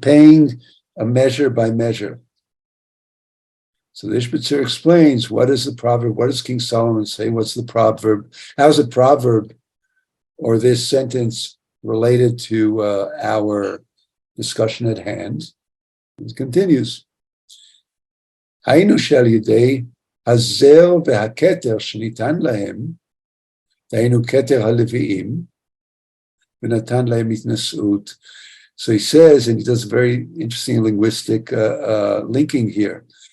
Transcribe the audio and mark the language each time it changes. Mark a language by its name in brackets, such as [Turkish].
[English] Paying a measure by measure. So the Izhbitzer explains, what is the proverb? What does King Solomon say? What's the proverb? How's a proverb or this sentence related to our discussion at hand. It continues. [Hebrew] היינו שעל ידי הזר והכתר שניתן להם, היינו כתר הלוויים, ונתן להם התנשאות. [English] So he says, and he does a very interesting linguistic linking here.